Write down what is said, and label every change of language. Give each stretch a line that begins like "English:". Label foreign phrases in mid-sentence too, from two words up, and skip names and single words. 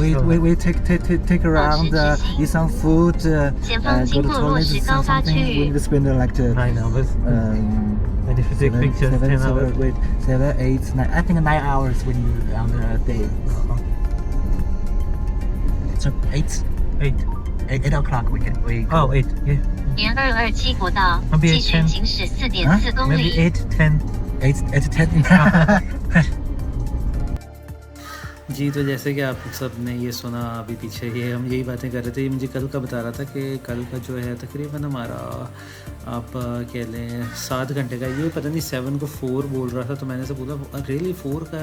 English: we take around, eat some food, go to toilet, something. We need to spend like 9 hours. And if you take pictures, 10 hours. 7, 8, 9. I think 9 hours we need on the day. So 8 o'clock we go. Oh, 8. Yeah.
Chinese: 沿227国道
English: Maybe
Chinese: 继续
English: 10.
Chinese: 行驶4.4公
English: Maybe
Chinese: 里。
English: 8, 10. 8 10.
Hindi: जी, तो जैसे कि आप सब ने ये सुना अभी पीछे, ये हम यही बातें कर रहे थे। ये मुझे कल का बता रहा था कि कल का जो है तकरीबन हमारा आप कह लें 7 घंटे का, ये पता नहीं 7 को 4 बोल रहा था, तो मैंने से बोला रियली 4 का है?